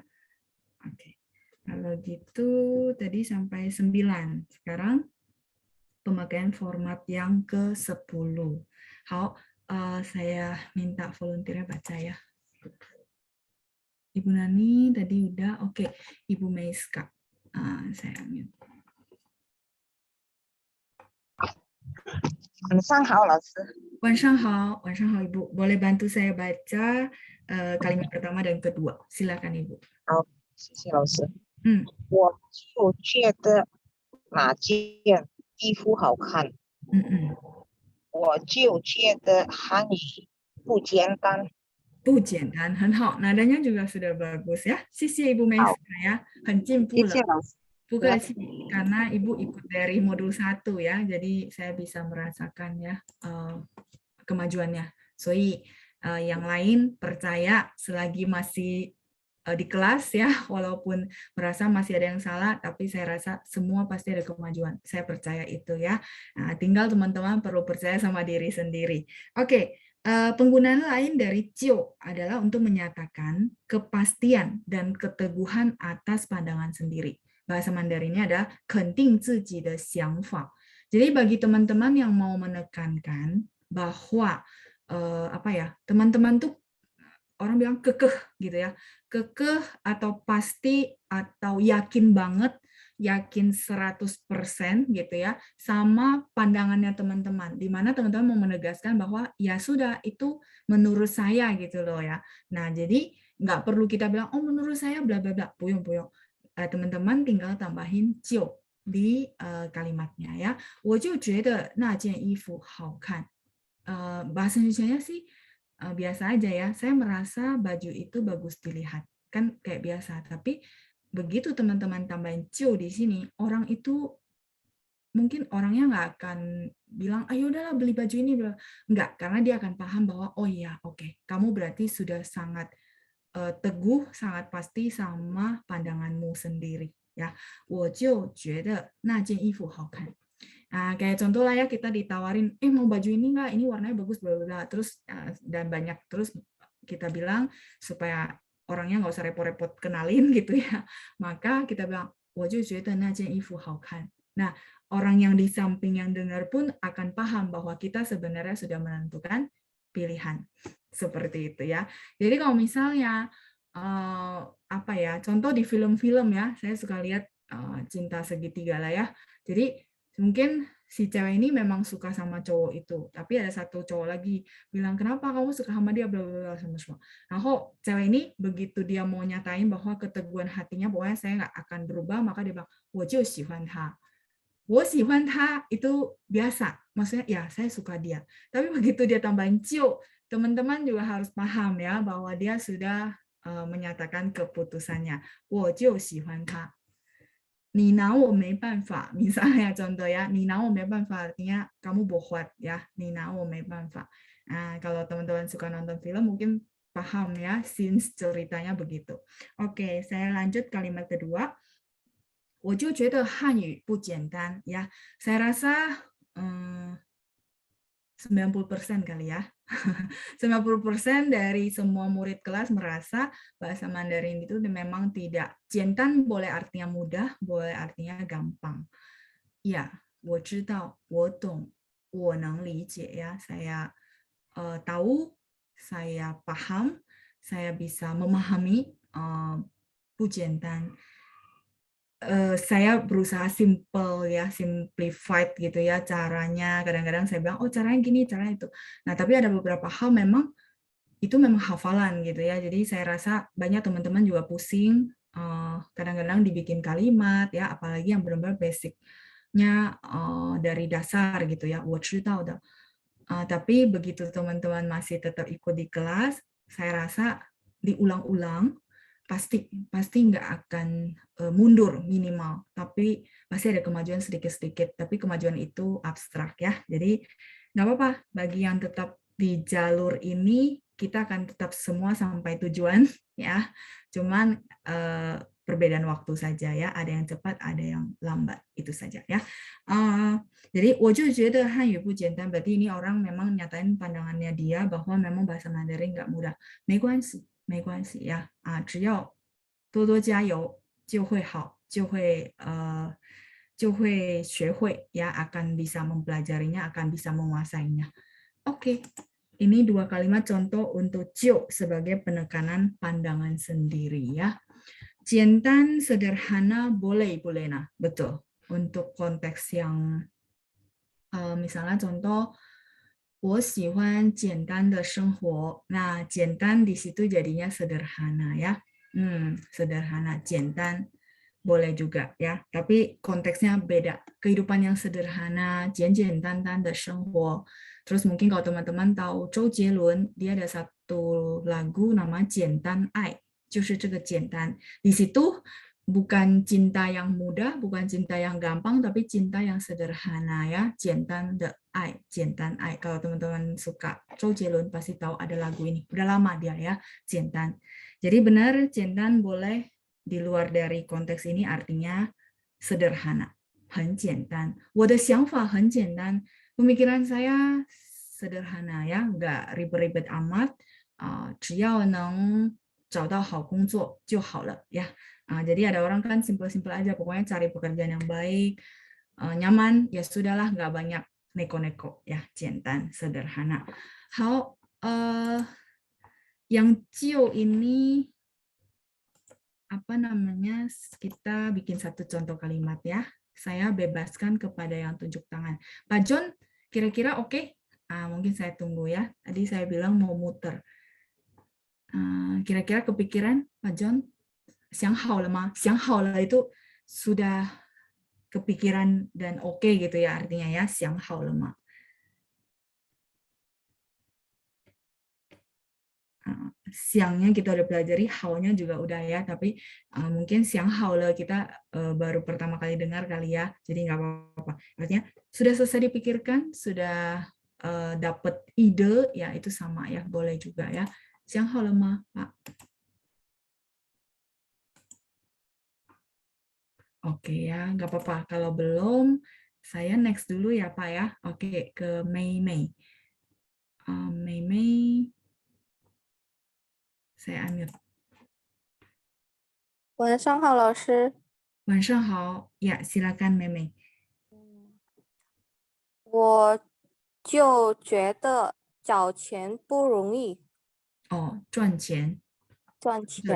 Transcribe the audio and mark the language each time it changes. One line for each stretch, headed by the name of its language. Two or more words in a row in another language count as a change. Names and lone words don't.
Indonesian: Oke. Kalau gitu tadi sampai 9. Sekarang pemakaian format yang ke-10. 好, saya minta volunteer baca ya. Ibu Nani tadi udah. Oke, Ibu Meiska. Saya mute.
Chinese: 晚上好，老师。晚上好 Ibu.
Indonesian: Boleh bantu saya baca kalimat pertama dan kedua. Silakan Ibu.
Chinese: 好，谢谢老师。嗯我就觉得哪件衣服好看，我就觉得汉语不简单。不简单，很好。
Indonesian: Nadanya juga sudah bagus ya. Sisi Ibu Meiska ya,
Chinese: 很进步了。谢谢老师。
Indonesian: Bukan karena Ibu ikut dari modul 1 ya, jadi saya bisa merasakan ya kemajuannya. So, yang lain percaya selagi masih di kelas ya, walaupun merasa masih ada yang salah, tapi saya rasa semua pasti ada kemajuan. Saya percaya itu ya. Nah, tinggal teman-teman perlu percaya sama diri sendiri. Oke, penggunaan lain dari jiu adalah untuk menyatakan kepastian dan keteguhan atas pandangan sendiri. Bahasa Mandarinnya ada
Chinese: 肯定自己的想法.
Indonesian: Jadi bagi teman-teman yang mau menekankan bahwa teman-teman tuh orang bilang kekeh gitu ya, kekeh atau pasti atau yakin banget, yakin 100% gitu ya, sama pandangannya teman-teman, di mana teman-teman mau menegaskan bahwa ya sudah itu menurut saya gitu loh ya. Nah jadi nggak perlu kita bilang oh menurut saya bla bla bla, puyung-puyung. Teman-teman tinggal tambahin 就 di kalimatnya ya.
Chinese: 我就觉得那件衣服好看.
Indonesian: Bahasa Indonesianya sih biasa aja ya. Saya merasa baju itu bagus dilihat. Kan kayak biasa. Tapi begitu teman-teman tambahin 就 di sini, orang itu mungkin orangnya nggak akan bilang, ayo udahlah beli baju ini. Nggak, karena dia akan paham bahwa, oh iya, oke, kamu berarti sudah sangat teguh, sangat pasti sama pandanganmu sendiri ya.
Chinese: 我就觉得那件衣服好看.
Indonesian: Nah, kayak contoh lah ya, kita ditawarin, mau baju ini nggak? Ini warnanya bagus, bla bla bla. Terus dan banyak, terus kita bilang supaya orangnya nggak usah repot-repot kenalin gitu ya. Maka kita bilang,
Chinese: 我就觉得那件衣服好看.
Indonesian: Nah, orang yang di samping yang dengar pun akan paham bahwa kita sebenarnya sudah menentukan pilihan. Seperti itu ya. Jadi kalau misalnya contoh di film-film ya, saya suka lihat Cinta Segitiga lah ya. Jadi mungkin si cewek ini memang suka sama cowok itu, tapi ada satu cowok lagi bilang kenapa kamu suka sama dia bla bla bla sama semua. Nah, cewek ini begitu dia mau nyatain bahwa keteguhan hatinya pokoknya saya nggak akan berubah, maka dia bilang
Chinese: 我就喜欢他. 我喜欢他
Indonesian: itu biasa, maksudnya ya saya suka dia. Tapi begitu dia tambahin 就, teman-teman juga harus paham ya bahwa dia sudah menyatakan keputusannya.
Chinese: 我就喜欢他. 你拿我没办法,
Indonesian: misalnya contoh ya,
Chinese: 你拿我没办法
Indonesian: artinya kamu bohwat ya,
Chinese: 你拿我没办法.
Indonesian: Nah, kalau teman-teman suka nonton film mungkin paham ya, scenes ceritanya begitu. Oke, saya lanjut kalimat kedua.
Chinese: 我就觉得汉语不简单 ya.
Indonesian: Saya rasa 90% kali ya. 90% dari semua murid kelas merasa bahasa Mandarin itu memang tidak. 简单 boleh artinya mudah, boleh artinya gampang. Ya,
Chinese: 我知道, 我懂, 我能理解 ya.
Indonesian: Saya tahu, saya paham, saya bisa memahami,
Chinese: 不简单.
Indonesian: Saya berusaha simple ya, simplified gitu ya caranya. Kadang-kadang saya bilang, oh caranya gini, caranya itu. Nah, tapi ada beberapa hal memang itu memang hafalan gitu ya. Jadi saya rasa banyak teman-teman juga pusing. Kadang-kadang dibikin kalimat ya, apalagi yang benar-benar basicnya dari dasar gitu ya.
Chinese: 我知道的.
Indonesian: Tapi begitu teman-teman masih tetap ikut di kelas, saya rasa diulang-ulang. Pasti nggak akan mundur minimal, tapi pasti ada kemajuan sedikit-sedikit, tapi kemajuan itu abstrak ya. Jadi nggak apa-apa, bagi yang tetap di jalur ini, kita akan tetap semua sampai tujuan ya. Cuman perbedaan waktu saja ya, ada yang cepat, ada yang lambat, itu saja ya. Jadi
Chinese: 我就觉得汉语不简单
Indonesian: berarti ini orang memang nyatain pandangannya dia bahwa memang bahasa Mandarin nggak mudah.
Chinese: 没关系，没关系呀，只要多多加油就会好，就会学会
Indonesian: ya, akan bisa mempelajarinya, akan bisa menguasainya. Oke. Ini 2 kalimat contoh untuk 就 sebagai penekanan pandangan sendiri ya. 简单 sederhana boleh nah, betul. Untuk konteks yang misalnya contoh
Chinese: 我喜欢简单的生活.
Indonesian: Nah, 简单 di situ jadinya sederhana ya. Sederhana, 简单 boleh juga ya, tapi konteksnya beda. Kehidupan yang sederhana,
Chinese: 简简单单的生活.
Indonesian: Terus mungkin kalau teman-teman tahu Zhou Jielun, dia ada satu lagu nama
Chinese: 简单爱, 就是这个简单.
Indonesian: Di situ bukan cinta yang mudah, bukan cinta yang gampang, tapi cinta yang sederhana ya,
Chinese: 简单的爱, 简单爱.
Indonesian: Kalau teman-teman suka Zhou Jielun pasti tahu ada lagu ini. Udah lama dia ya,
Chinese: 简单.
Indonesian: Jadi benar 简单 boleh di luar dari konteks ini artinya sederhana,
Chinese: 很简单. 我的想法很简单.
Indonesian: Pemikiran saya sederhana ya, nggak ribet-ribet amat.
Chinese: 只要能找到好工作就好了 ya.
Indonesian: Jadi ada orang kan simpel-simpel aja, pokoknya cari pekerjaan yang baik, nyaman, ya sudahlah, nggak banyak neko-neko ya, 简单 sederhana. How yang 就 ini apa namanya, kita bikin satu contoh kalimat ya. Saya bebaskan kepada yang tunjuk tangan. Pak John, kira-kira oke? Mungkin saya tunggu ya. Tadi saya bilang mau muter. Kira-kira kepikiran, Pak John?
Chinese: 想好了吗? 想好了
Indonesian: itu sudah kepikiran dan oke gitu ya artinya ya.
Chinese: 想好了吗?
Indonesian: Siangnya kita udah pelajari, hao-nya juga udah ya, tapi mungkin
Chinese: 想好了
Indonesian: kita baru pertama kali dengar kali ya, jadi nggak apa-apa. Artinya sudah selesai dipikirkan, sudah dapat ide, ya itu sama ya, boleh juga ya.
Chinese: 想好了吗,
Indonesian: Pak? Oke ya, nggak apa-apa. Kalau belum, saya next dulu ya Pak ya. Oke, ke Mei Mei. Mei Mei. Saya unmute.
Chinese: 晚上好，老师。晚上好，
Indonesian: ya silakan Mei.
Chinese: 我就觉得找钱不容易。赚钱。赚钱。